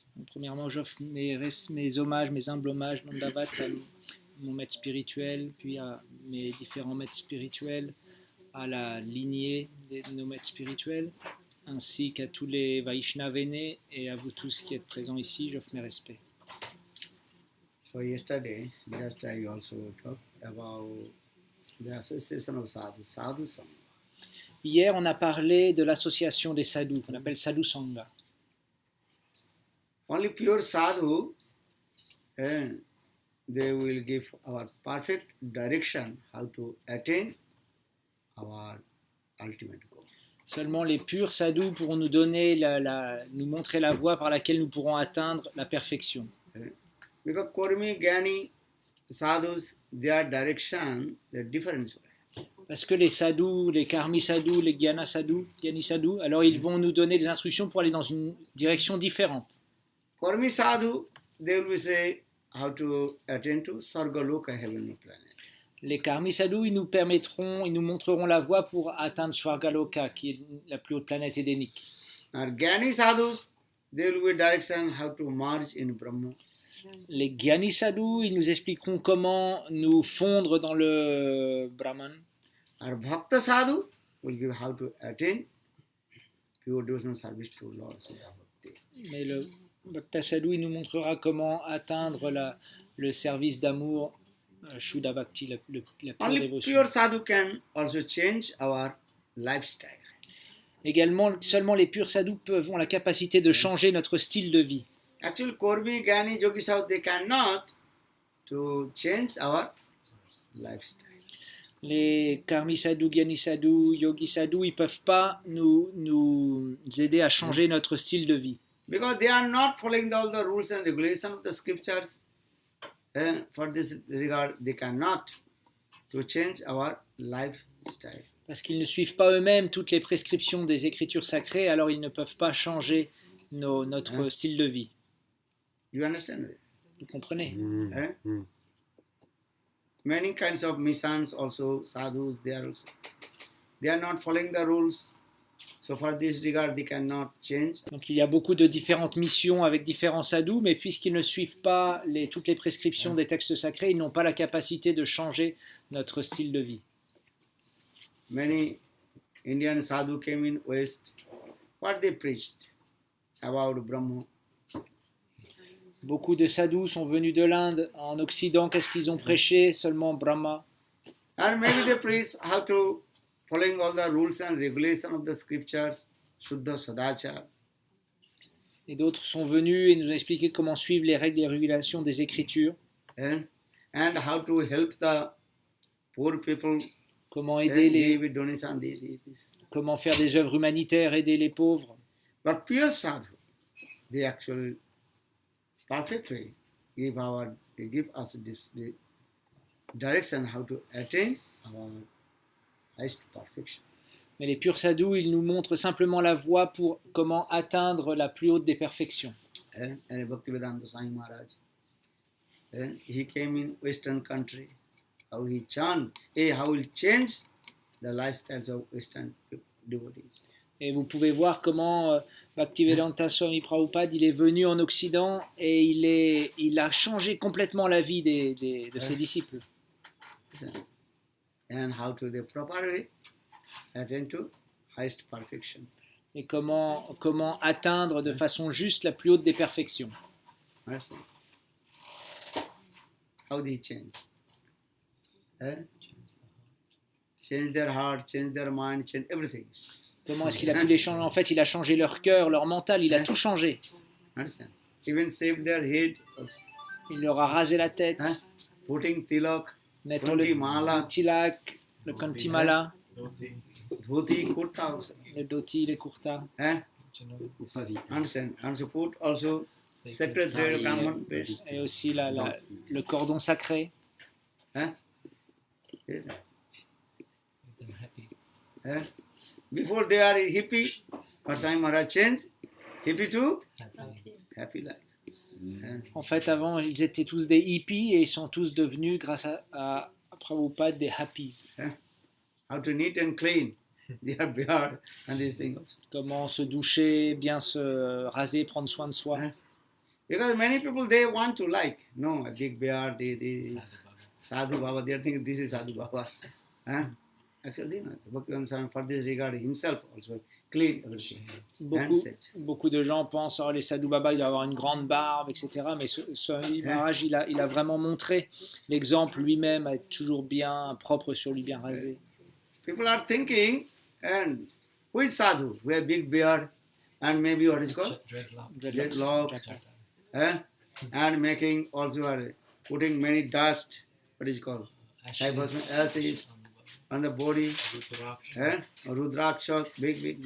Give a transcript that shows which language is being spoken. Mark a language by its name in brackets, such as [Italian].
[French] Premièrement, j'offre mes hommages, mes humbles hommages, Nandavat, à mon maître spirituel, puis à mes différents maîtres spirituels, à la lignée de nos maîtres spirituels, ainsi qu'à tous les Vaishnavas aînés et à vous tous qui êtes présents ici. J'offre mes respects. [English] So yesterday, just I also talked about the association of sadhu, sadhu sangha. [French] Hier, on a parlé de l'association des sadhus, qu'on appelle Sadhu Sangha. [English] Only pure sadhu, and they will give our perfect direction how to attain our ultimate goal. [French] Seulement les purs sadhus pourront nous donner, nous montrer la voie par laquelle nous pourrons atteindre la perfection. [English] Because Kurmi, Gyani, sadhus, their direction, they're different. [French] Parce que les sadhus, les karmi sadhus, les gyana sadhus, alors ils vont nous donner des instructions pour aller dans une direction différente. [English] Kurmi sadhu, they will say how to attain to Sargaloka, heavenly planet. [French] Les karmi sadhus, ils nous montreront la voie pour atteindre Swargaloka, qui est la plus haute planète édénique. [English] Our Gyani sadhus, they will be direction how to merge in Brahma. [French] Les Gyani sadhus, ils nous expliqueront comment nous fondre dans le Brahman. [English] Our Bhakta sadhu will give how to attain pure devotional service to Lord. [French] Mais le Bhakta sadhu, il nous montrera comment atteindre le service d'amour Shuddha Bhakti, la pure [English] Only [French] dévotion. [English] pure sadhu can also change our lifestyle. [French] Également, seulement les purs sadhus ont la capacité de changer notre style de vie. [English] Actually, Kormi, Gyani, Yogi Sadhu, they cannot to change our lifestyle. [French] Les karmi sadhus, gyani sadhus, yogi sadhus, ils ne peuvent pas nous aider à changer notre style de vie. [English] Because they are not following all the rules and regulations of the scriptures. And for this regard, they cannot to change our lifestyle. [French] Parce qu'ils ne suivent pas eux-mêmes toutes les prescriptions des écritures sacrées, alors ils ne peuvent pas changer notre style de vie. [English] You understand? [French] Vous comprenez? Eh? [English] Many kinds of missions also, sadhus, they are not following the rules. So for this regard, they cannot change. [French] Donc il y a beaucoup de différentes missions avec différents sadhus, mais puisqu'ils ne suivent pas toutes les prescriptions des textes sacrés, ils n'ont pas la capacité de changer notre style de vie. [English] Many Indian sadhu came in West. What they preached about Brahma? [French] Beaucoup de sadhus sont venus de l'Inde en Occident. Qu'est-ce qu'ils ont prêché? Seulement Brahma. [English] And maybe they preach how to following all the rules and regulations of the scriptures, Shuddha Sadachara. [French] Et d'autres sont venus et nous ont expliqué comment suivre les règles et régulations des Écritures, [English] And how to help the poor people. [French] comment [English] And [French] aider [English] give donation, this. [French] comment faire des œuvres humanitaires, aider les pauvres. [English] But pure sadhu, they actually perfectly give us the direction how to attain our highest perfection. [French] Mais les purs sadhus, ils nous montrent simplement la voie pour comment atteindre la plus haute des perfections. [English] And Bhaktivedanta Swami Maharaj, and he came in Western country, how he how he changed the lifestyles of Western devotees. [French] Et vous pouvez voir comment Bhaktivedanta Swami Prabhupada, il est venu en Occident et il a changé complètement la vie de ses disciples. [English] And how to the properly attain to highest perfection. [French] Et comment atteindre de façon juste la plus haute des perfections. [English] Understand? How they change? Change their heart, change their mind, change everything. [French] Comment est-ce qu'il a pu les changer? En fait, il a changé leur cœur, leur mental, il a tout changé. [English] Understand? Even shaved their head, also. [French] Il leur a rasé la tête, [English] Putting tilak, [French] mettant [English] Kanti mala. [French] le tilak, le kantimala, [English] dhoti, kurta also. [French] le dhoti, les kurtas. [English] Understand? And so put also sacred thread, Brahman base. [French] Et aussi le cordon sacré. [English] Before they are hippie, but Swami Maharaj changed hippie to happy life. [French] En fait, avant, ils étaient tous des hippies et ils sont tous devenus, grâce à Prabhupada, des happies. [English] How to neat and clean their beard and these things. [French] Comment se doucher, bien se raser, prendre soin de soi. [English] Because many people, they want to like, no, a big beard, the Sadhu Baba, they are thinking this is Sadhu Baba. Actually, Bhaktivedanta Swami, for this regard, himself also clean everything. [French] Beaucoup de gens pensent, oh, les sadhu baba, il doit avoir une grande barbe, etc. Mais Swami Maharaj, il a vraiment montré l'exemple lui-même, à être toujours bien propre sur lui, bien rasé. [English] People are thinking, and who is Sadhu? We have big beard, and maybe what is called? Dreadlocks. And making also are putting many dust, what is called? Ashes on the body. Rudraksha, big.